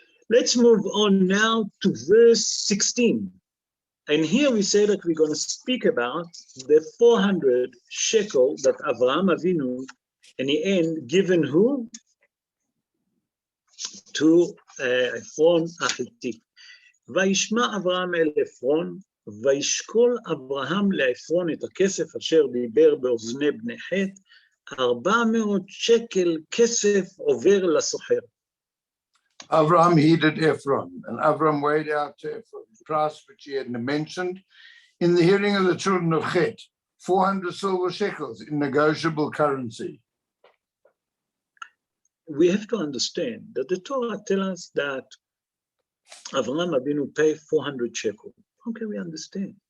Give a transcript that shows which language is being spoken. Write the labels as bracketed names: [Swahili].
[English] Let's move on now to verse 16. And here we say that we're going to speak about the 400 shekel that Avraham Avinu, in the end, given who? To Ephron Achiti. [Hebrew] וישמע אברהם אל עפרון, וישקול אברהם לעפרון את הכסף אשר דיבר באוזני בני חת, 400 שקל כסף עובר לסוחר. [English] Avraham heeded Ephron, and Avraham weighed out to Ephron the price which he had mentioned in the hearing of the children of Chet, 400 silver shekels in negotiable currency. We have to understand that the Torah tells us that Avraham Avinu paid 400 shekels. Okay, we understand.